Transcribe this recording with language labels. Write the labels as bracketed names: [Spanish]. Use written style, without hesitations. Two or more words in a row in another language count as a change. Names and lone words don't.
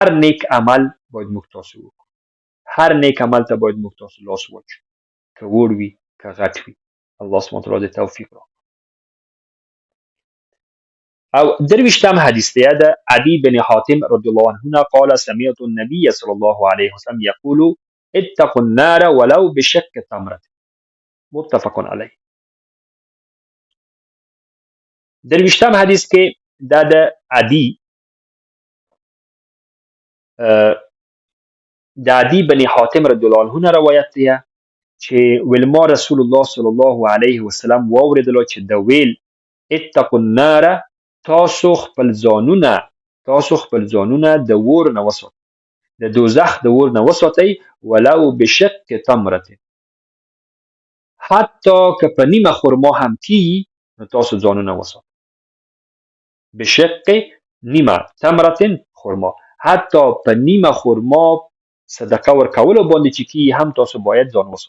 [Pashto] هر نیک عمل باید موږ تاسو وکړو. هر نیک عمل ته باید موږ تاسو لاس واچو، که وړ وي که غټ وي. [Arabic] الله سبحانه وتعالی [Pashto] د توفیق راکړي. او درویشتم حدیث دی د [Arabic] عدی بن حاتم رضی الله عنه قال سمعت النبي صلى الله عليه وسلم يقول اتقوا النار ولو بشق تمرة. متفق علیه. [Pashto] درویشتم حدیث کې دا د عدی بن حاتم [Arabic] رضی الله عنه [Pashto] روایت دی چې ویل ما [Arabic] رسول الله صلی الله علیه وسلم [Pashto] واوریدلو چې د ویل [Arabic] اتقوا النار [Pashto] تاسو خپل ځانونه د اور نه وساتئ، د دوزخ د اور نه وساتئ، [Arabic] ولو بشق تمرة، [Pashto] حتی که په نیمه خرما هم کیږي نو تاسو ځانونه وساتئ. بشق نیمه تمرة خرما، حتی په نیمه خرما صدقه ورکولو باندې چې کیږي هم تاسو باید ځان وساتئ.